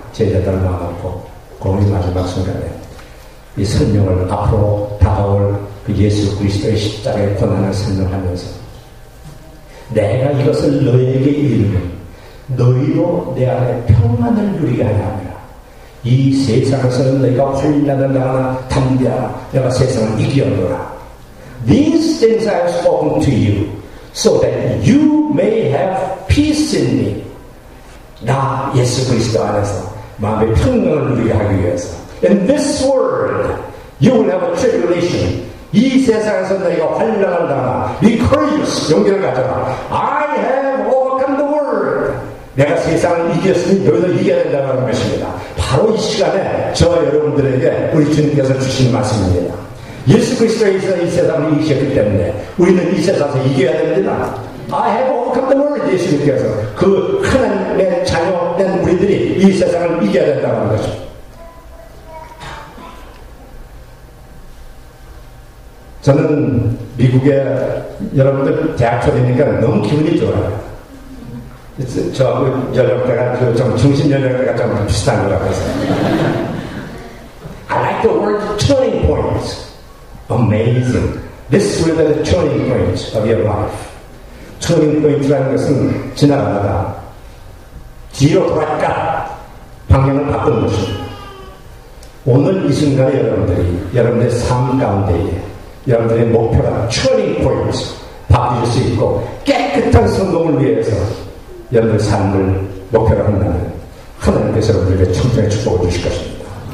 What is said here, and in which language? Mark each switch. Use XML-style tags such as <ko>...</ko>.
<ko>제자들 모아놓고 거의 마지막 순간에 이 설명을 앞으로 다가올 그 예수 그리스도의 십자가의 고난을 설명하면서 내가 이것을 너에게 이르면 너희로 내 안에 평안을 누리게 하려 함이라. 이 세상에서는 너희가 환난을 당하나 담대하라. 내가 세상을 이기었노라.</ko> <en>These things I have spoken to you so that you may have peace in me.</en> <ko>나 예수 그리스도 안에서 마음의 평강을 누리게 하기 위해서</ko> <en>In this world you will have a tribulation.</en> <ko>이 세상에서 너희가 환난을 당하나</ko> <en>Be courageous.</en> <ko>용기를 가져라.</ko> <en>I have overcome the world.</en> <ko>내가 세상을 이겼으니 너희도 이겨야 된다는 것입니다. 바로 이 시간에 저 여러분들에게 우리 주님께서 주신 말씀입니다. 예수 그리스도에서 이 세상을 이기셨기 때문에 우리는 이 세상에서 이겨야 됩니다.</ko> <en>I have overcome the world.</en> <ko>예수님께서 그 하나님의 자녀된 우리들이 이 세상을 이겨야 된다는 것입니다. 저는 미국에 여러분들 대학 초대니까 너무 기분이 좋아요. 저 연령대가 좀 정신 연령대가 좀 비슷한 것 같아서.</ko> <en>I like the word turning point. Amazing. This will be the turning point of your life.</en> <ko>turning point라는 것은 지나가다가 뒤로 돌아가 방향을 바꾸는 것입니다. 오늘 이 순간에 여러분들의 삶 가운데에 여러분들의 목표가 turning point 바뀔 수 있고 깨끗한 성공을 위해서 여러분의 삶을 목표로 한다면 하나님께서 여러분들에게 청정의 축복을 주실 것입니다.</ko>